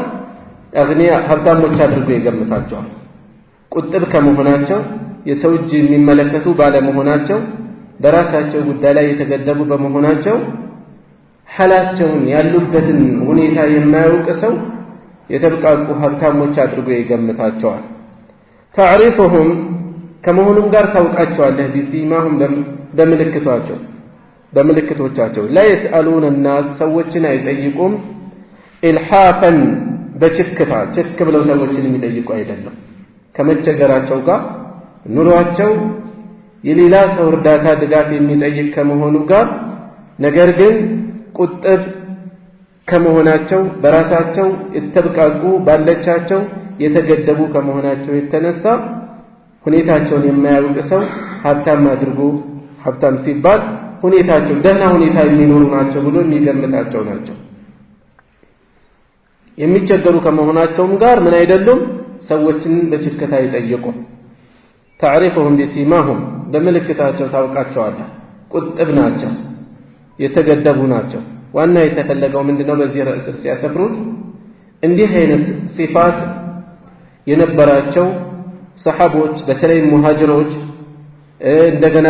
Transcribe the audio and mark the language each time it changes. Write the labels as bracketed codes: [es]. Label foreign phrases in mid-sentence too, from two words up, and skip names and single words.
[am] አግኒያ ሀብታሞች አድርጎ ይገምታቸዋል። ቁጥብ ከመሆናቸው የሰው እጅ የሚመለከቱ ባለመሆናቸው በራሳቸው ጉዳይ ላይ የተገደቡ በመሆናቸው ሐላቸውን ያሉበትን ሁኔታ የማያውቅ ሰው የተብቃቁ ሀብታሞች አድርጎ ይገምታቸዋል። تعرفهم ከመሆኑም ጋር ታውቃቸዋለህ ቢሲማሁም በምልክቷቸው በምልክቶቻቸው [ar] لا يسألون الناس [am] ሰዎችን አይጠይቁም ኢልሃፈን በችክታ ችክ ብለው ሰዎችን የሚጠይቁ አይደለም ከመቸገራቸው ጋር ኑሯቸው የሌላ ሰው እርዳታ ድጋፍ የሚጠይቅ ከመሆኑ ጋር ነገር ግን ቁጥብ ከመሆናቸው በራሳቸው የተብቃቁ ባለቻቸው የተገደቡ ከመሆናቸው የተነሳ ሁኔታቸውን የማያውቅ ሰው ሀብታም አድርጎ ሀብታም ሲባል ሁኔታቸው ደህና ሁኔታ የሚኖሩ ናቸው ብሎ የሚገምታቸው ናቸው የሚቸገሩ ከመሆናቸውም ጋር ምን አይደሉም ሰዎችን በችክታ ይጠይቁ [ar] تعرفهم بسيماهم [am] በመልእክታቸው ታውቃቸዋለህ ቁጥብ ናቸው የተገደቡ ናቸው ዋና የተፈለገው ምንድነው በዚህ ርዕስ ሲያሰፍሩት እንዲህ አይነት ሲፋት የነበራቸው ሰሃቦች በተለይ ሙሃጅሮች እንደገና